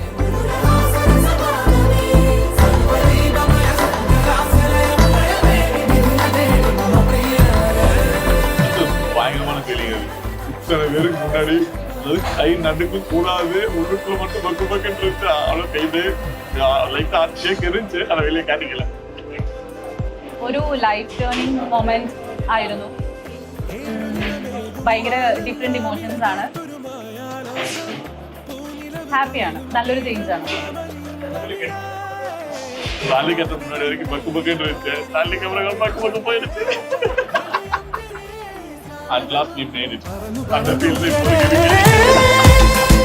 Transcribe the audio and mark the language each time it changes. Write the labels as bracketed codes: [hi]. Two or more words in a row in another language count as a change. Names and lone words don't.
[ta] பயங்கரமான ஃபீலிங் அது. இத்தனை பேருக்கு முன்னாடி அது கை நடுக்க கூடாது, உள்ளுக்குள்ள மட்டும் பக்கு பக்குன்னு இருந்துச்சு. அவ்வளோ கைது லைட்டாக ஷேக் இருந்துச்சு, அதை வெளியே காட்டிக்கல. [ml] ഒരു [en] life turning moment [ml] ആയിരുന്നു. ഭയങ്കര [en] different emotions [ml] ആണ്. ഹാപ്പിയാണ്, നല്ലൊരു ചേഞ്ച് ആണ്. [ta] தாலி கட்ட முன்னாடி வரைக்கும் பக்கு பக்குன்னு இருந்துச்சு, தாலிக்கு அப்புறம் பக்கு பக்கு போயிடுச்சு. [en] At last we made it. [ta] அந்த ஃபீல்